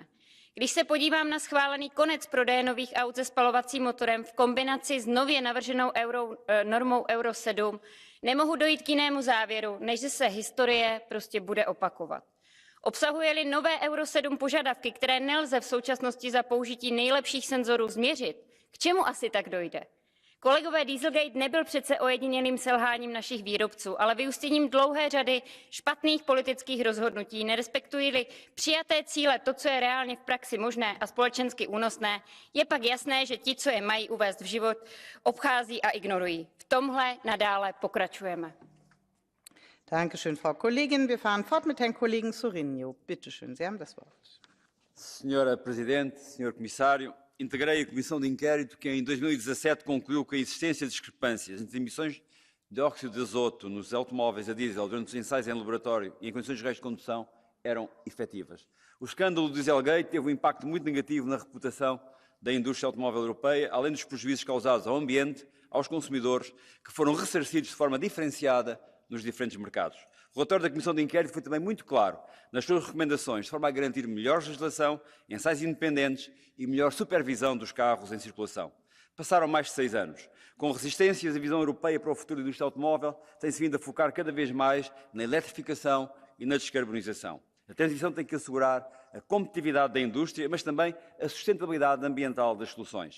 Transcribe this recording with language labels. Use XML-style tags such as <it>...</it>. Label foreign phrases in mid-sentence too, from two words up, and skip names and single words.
<cs>Když se podívám na schválený konec prodeje nových aut se spalovacím motorem v kombinaci s nově navrženou normou Euro 7, nemohu dojít k jinému závěru, než že se historie prostě bude opakovat. Obsahuje-li nové Euro 7 požadavky, které nelze v současnosti za použití nejlepších senzorů změřit, k čemu asi tak dojde? Kolegové, Dieselgate nebyl přece ojedinělým selháním našich výrobců, ale vyústěním dlouhé řady špatných politických rozhodnutí. Nerespektují-li přijaté cíle to, co je reálně v praxi možné a společensky únosné, je pak jasné, že ti, co je mají uvést v život, obchází a ignorují. V tomhle nadále pokračujeme.</cs> <de>Dankeschön, Frau Kollegin. Wir fahren fort mit Herrn Kollegen Sorinho. Bitte schön, Sie haben das Wort.</de> <pt>Senhora Presidente, Senhor Comissário, integrei a Comissão de Inquérito que em 2017 concluiu que a existência de discrepâncias entre emissões de dióxido de azoto nos automóveis a diesel durante os ensaios em laboratório e em condições reais de condução eram efetivas. O escândalo do Dieselgate teve um impacto muito negativo na reputação da indústria automóvel europeia, além dos prejuízos causados ao ambiente, aos consumidores, que foram ressarcidos de forma diferenciada nos diferentes mercados. O relatório da Comissão de Inquérito foi também muito claro nas suas recomendações, de forma a garantir melhor legislação, ensaios independentes e melhor supervisão dos carros em circulação. Passaram mais de 6 anos. Com resistências, a visão europeia para o futuro da indústria automóvel tem-se vindo a focar cada vez mais na eletrificação e na descarbonização. A transição tem que assegurar a competitividade da indústria, mas também a sustentabilidade ambiental das soluções.</pt>